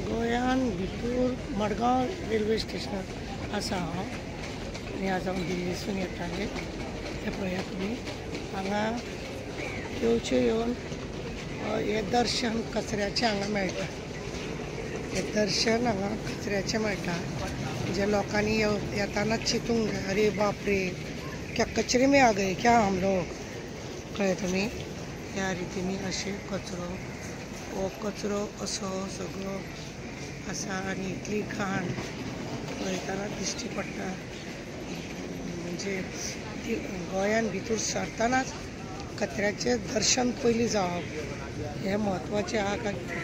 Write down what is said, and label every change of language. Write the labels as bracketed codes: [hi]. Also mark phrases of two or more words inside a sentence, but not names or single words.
[kok] गोंयान भितर मडगांव रेल्वे स्टेशन आसा हांव आनी आज हांव दिल्लीसून येतालें तें पळयात तुमी हांगा येवन हें दर्शन कचऱ्याचें हांगा मेळटा। हें दर्शन हांगा कचऱ्याचें मेळटा जे लोकांनी येताना चिंतूंक जाय, [hi] अरे बाप रे क्या कचरे में आ गए क्या हम लोग। [kok] कळ्ळें तुमी, ह्या रितीनी अशें कचरो हो कचरो असो सगळो आसा आनी इतली घाण पळयतना दिश्टी पडटा। म्हणजे गोंयान भितर सरतानाच कचऱ्याचें दर्शन पयलीं जावप हें म्हत्वाचें आहा काय।